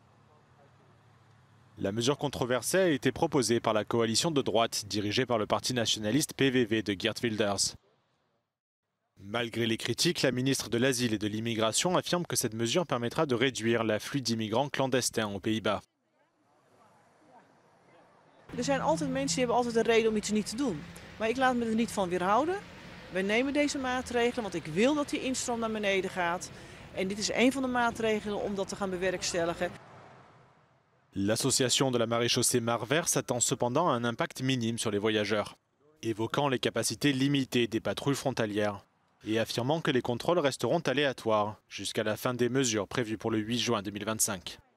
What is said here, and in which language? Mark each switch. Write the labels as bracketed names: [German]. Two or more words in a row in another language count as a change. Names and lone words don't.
[French] La mesure controversée a été proposée par la coalition de droite dirigée par le parti nationaliste PVV de Geert Wilders. Malgré les critiques, la ministre de l'Asile et de l'Immigration affirme que cette mesure permettra de réduire l'afflux d'immigrants clandestins aux Pays-Bas. [Dutch] Er zijn altijd mensen die hebben altijd een reden om iets niet te doen. Maar ik laat me er niet van weerhouden. Wij nemen deze maatregelen, want ik wil dat die instroom naar beneden gaat. En dit is een van de maatregelen om dat te gaan bewerkstelligen. [French] L'association de la marée-chaussée Mar-Vert s'attend cependant à un impact minime sur les voyageurs, évoquant les capacités limitées des patrouilles frontalières et affirmant que les contrôles resteront aléatoires jusqu'à la fin des mesures prévues pour le 8 juin 2025.